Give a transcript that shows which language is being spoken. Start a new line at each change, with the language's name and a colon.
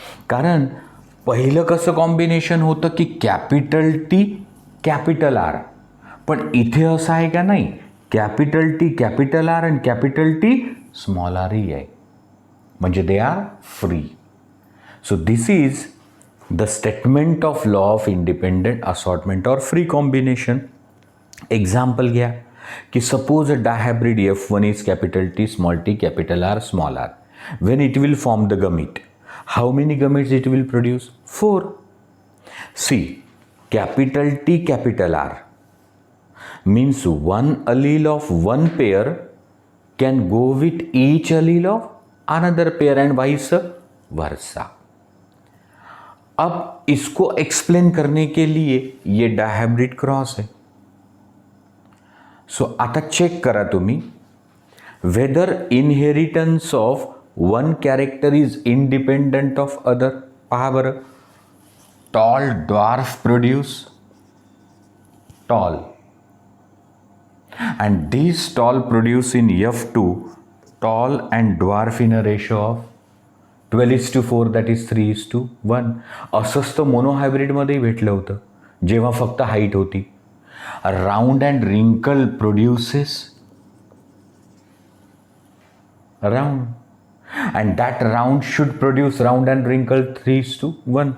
Marathi: कारण पहिलं कसं कॉम्बिनेशन होतं की कॅपिटल टी कॅपिटल आर, पण इथे असं आहे का? नाही, कॅपिटल टी कॅपिटल आर आणि कॅपिटल टी स्मॉल आर ही आहे, म्हणजे
English: They are free. So this is the statement of law of independent assortment or free combination. Example
Marathi: घ्या की
English: Suppose a dihybrid F1 is capital T small T capital R small R. when it will form the gamete, how many gametes it will produce? 4. See, capital T capital R means one allele of one pair can go with each allele of another pair and vice versa.
Hindi: अब इसको explain करने के लिए ये डायहायब्रिड cross है.
English: so
Marathi: आता check करा तुम्ही,
English: Whether inheritance of one character is independent of other.
Marathi: पहा बरं,
English: Tall dwarf produce tall and these tall produce in F2 tall and dwarf in a ratio of 12:4, that is 3:1.
Marathi: असंच तर मोनोहायब्रिडमध्येही भेटलं होतं जेव्हा फक्त हाईट होती.
English: Round and wrinkle produces round and that round should produce round and wrinkle 3:1.